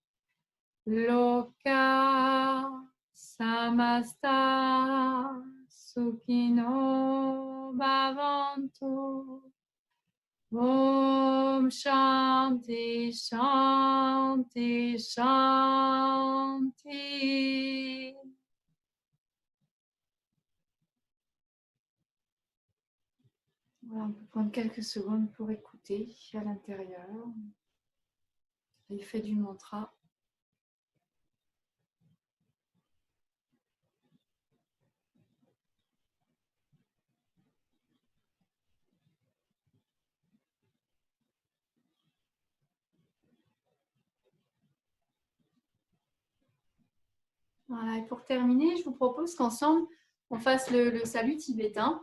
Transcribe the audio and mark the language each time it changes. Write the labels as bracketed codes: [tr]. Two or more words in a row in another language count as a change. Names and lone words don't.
[sa] लोकाः समस्ताः सुखिनो भवन्तु. ॐ शान्तिः शान्तिः शान्तिः. [fr] Voilà, on peut prendre quelques secondes pour écouter à l'intérieur l'effet du mantra. Voilà, et pour terminer, je vous propose qu'ensemble, on fasse le salut tibétain.